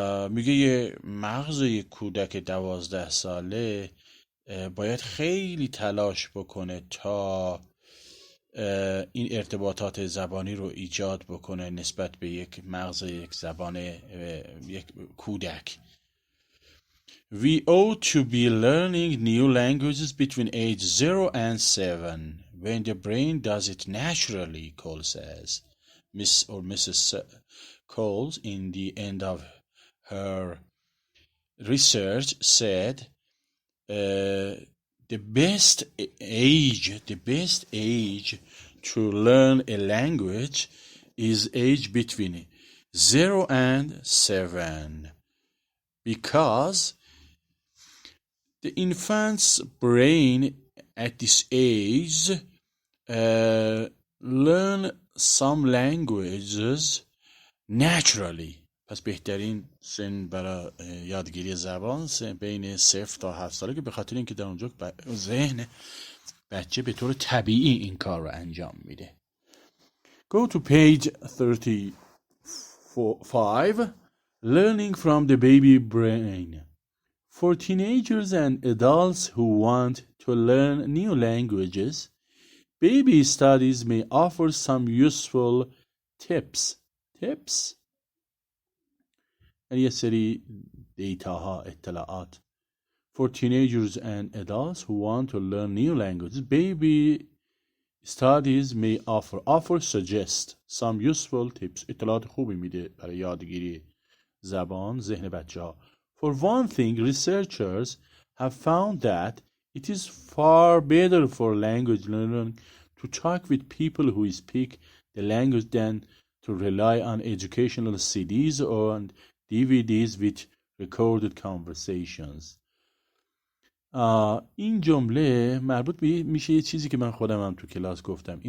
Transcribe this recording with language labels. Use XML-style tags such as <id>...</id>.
<fa>میگه یه مغز یه کودک 12 ساله باید خیلی تلاش بکنه تا این ارتباطات زبانی رو ایجاد بکنه نسبت به یک مغز یک زبان یک کودک.</fa> <en>We ought to be learning new languages between age 0 and 7 when the brain does it naturally, Cole says. Mrs. Coles, in the end of her research, said the best age to learn a language is age between 0 and 7 because the infant's brain at this age learn some languages naturally.</en> <fa>پس بهترین سن برای یادگیری زبان بین 0 تا 7 ساله، که به خاطر اینکه در اونجا ذهن بچه به طور طبیعی این کار رو انجام میده.</fa> <en>Go to page 35. Learning from the baby brain. For teenagers and adults who want to learn new languages, baby studies may offer some useful tips.</en> <fa>یه سری دیتاها، اطلاعات.</fa> <en>For teenagers and adults who want to learn new languages, baby studies may suggest some useful tips.</en> <fa>اطلاعات خوبی میده برای یادگیری زبان ذهن بچه ها.</fa> <en>For one thing, researchers have found that it is far better for language learning to talk with people who speak the language than to rely on educational CDs or DVDs with recorded conversations.</en> <fa>این جمله مربوط میشه یه چیزی که من خودم هم تو کلاس گفتم.</fa>